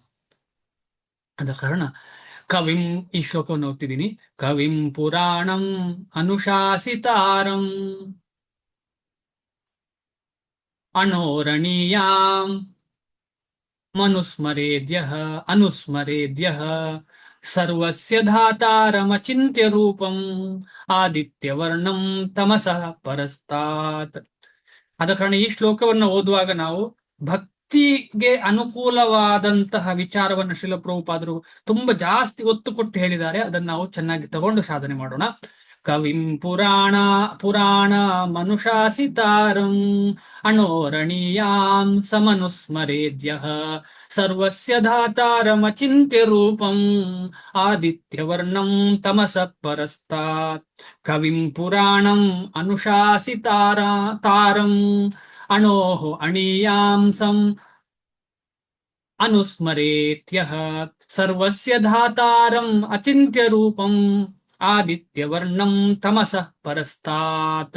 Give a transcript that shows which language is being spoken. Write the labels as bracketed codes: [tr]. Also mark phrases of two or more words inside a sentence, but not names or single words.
[kn] ಆದ ಕಾರಣ ಕವಿಂ, ಈ ಶ್ಲೋಕವನ್ನು ಓದ್ತಿದ್ದೀನಿ. [sa] ಕವಿಂ ಪುರಾಣಂ ಅನುಶಾಸಿತಾರಂ ಅಣೋರಣೀಯಾಂ ಅನುಸ್ಮರೇದ್ಯಃ ಸರ್ವಸ್ಯ ಧಾತಾರಮಚಿಂತ್ಯ ರೂಪಂ ಆದಿತ್ಯವರ್ಣಂ ತಮಸಃ ಪರಸ್ತಾತ್. [kn] ಆದ ಕಾರಣ ಈ ಶ್ಲೋಕವನ್ನು ಓದುವಾಗ ನಾವು ಭಕ್ತಿಗೆ ಅನುಕೂಲವಾದಂತಹ ವಿಚಾರವನ್ನು ಶ್ರೀಲ ಪ್ರಭುಪಾದರು ತುಂಬಾ ಜಾಸ್ತಿ ಒತ್ತು ಕೊಟ್ಟು ಹೇಳಿದ್ದಾರೆ. ಅದನ್ನು ನಾವು ಚೆನ್ನಾಗಿ ತಗೊಂಡು ಸಾಧನೆ ಮಾಡೋಣ. [sa] ಕವಿಂ ಪುರಾಣ ಮನುಶಾಸಿತಾರಂ ಅಣೋರಣೀಯಾಂ ಸಮನುಸ್ಮರೇದ್ಯಃ ಸರ್ವಸ್ಯ ಧಾತಾರಮಚಿಂತ್ಯ ರೂಪಂ ಆದಿತ್ಯವರ್ಣಂ ತಮಸಃ ಪರಸ್ತಾತ್. ಕವಿಂ ಪುರಾಣಂ ಅನುಶಾಸಿತಾರಂ ಅಣೋಃ ಅಣೀಯಾಂ ಅನುಸ್ಮರೇತ್ಯಃ ಸರ್ವಸ್ಯ ಧಾತಾರಂ ಅಚಿಂತ್ಯ ರೂಪಂ ಆದಿತ್ಯವರ್ಣಂ ತಮಸಃ ಪರಸ್ತಾತ್.